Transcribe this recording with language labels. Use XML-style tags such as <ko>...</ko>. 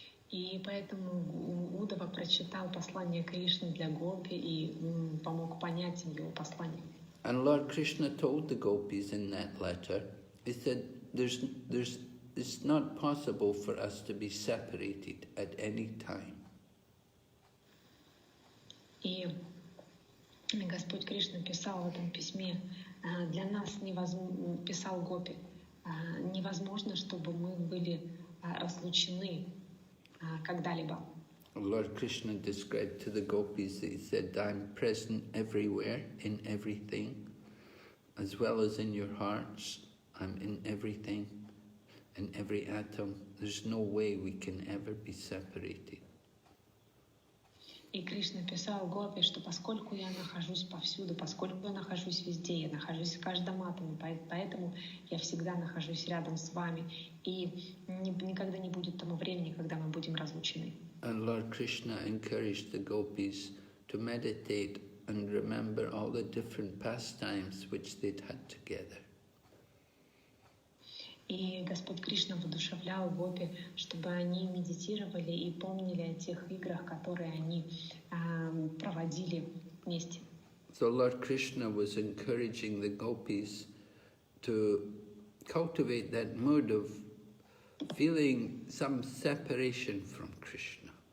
<ru>И поэтому Удава прочитал послание Кришны для гопи и помог понять им его послание.</ru> <en>And Lord Krishna told the gopis in that letter, he said, it's not possible for us to be separated at any time.</en> <ru>И Господь Кришна писал в этом письме, для нас писал гопи, невозможно, чтобы мы были разлучены когда-либо.</ru> <en>Lord Krishna described to the gopis that he said, I'm present everywhere, in everything, as well as in your hearts. I'm in everything, in every atom. There's no way we can ever be separated.</en> <ru>И Кришна писал гопи, что поскольку я нахожусь повсюду, поскольку я нахожусь везде, я нахожусь в каждом атоме, поэтому я всегда нахожусь рядом с вами, и никогда не будет того времени, когда мы будем разлучены.</ru> <en>And Lord Krishna encouraged the gopis to meditate and remember all the different pastimes which they'd had together.</en> <ru>И Господь Кришна воодушевлял гопи, чтобы они медитировали и помнили о тех играх, которые они проводили вместе.</ru> <en>So Lord Krishna was encouraging the gopis to cultivate that mood of feeling some separation from Krishna.</en>